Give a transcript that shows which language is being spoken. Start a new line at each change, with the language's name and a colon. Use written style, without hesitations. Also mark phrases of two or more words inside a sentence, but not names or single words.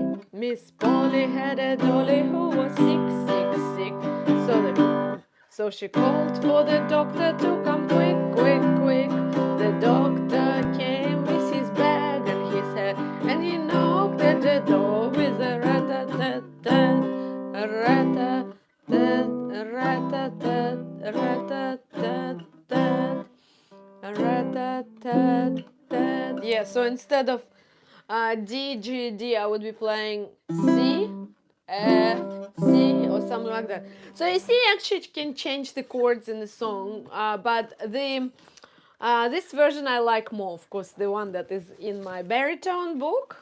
English: Miss Polly had a dolly who was sick. So she called for the doctor to come quick. The doctor came with his bag and his hat, and he knocked at the door with a rata-tat-tat, a rata-tat, a rata-tat, a rata-tat-tat, a rata-tat-tat. Yeah, so instead of D, G, D, I would be playing C, F, C, or something like that. So you see, actually, you can change the chords in the song, but this version I like more, of course, the one that is in my baritone book.